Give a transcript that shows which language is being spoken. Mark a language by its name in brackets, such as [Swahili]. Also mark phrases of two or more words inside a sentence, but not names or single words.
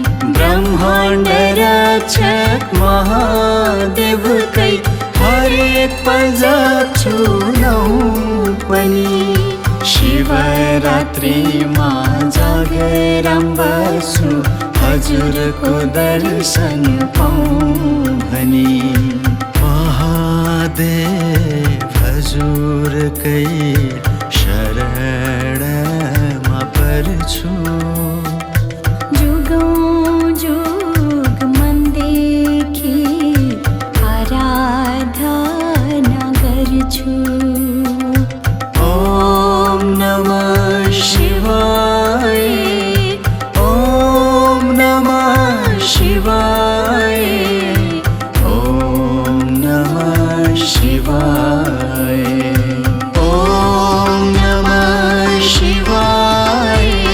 [Nepali] ब्रह्माण्ड रक्षक महादेवकै हरेक पल जप्छु नाम पनि शिवरात्रिमा जागराम बस्छु हजुरको दर्शन पाऊँ भनी महादेव हजुरकै शरणमा पर्छु जुगौँ जुग मनदेखि आराधना गर्छु [Sanskrit] ॐ नमः शिवाय ॐ नमः शिवाय ॐ नमः शिवाय ॐ नमः शिवाय